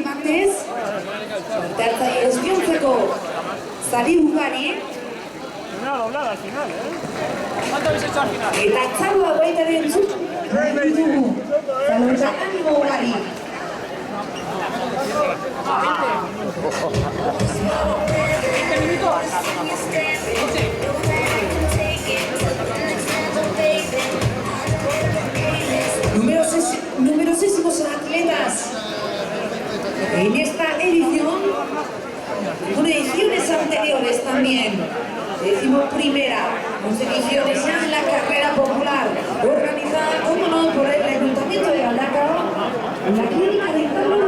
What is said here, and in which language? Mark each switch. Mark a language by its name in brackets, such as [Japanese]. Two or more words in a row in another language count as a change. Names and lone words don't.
[Basque] ustez, hartzaile guztiontzeko sari ugari, [Spanish] Una doblada al final, ¿eh? ¿Cuánto habéis hecho al final? [Basque] eta txaloa baita ere entzun ditugu. Eta animo ugari. [Spanish] Numerosísimos atletas en esta edición, con ediciones anteriores también. Decimoprimera, con ediciones ya en la carrera popular, organizada, como no, por el Ayuntamiento de Galdacao, en la clínica de Carlos.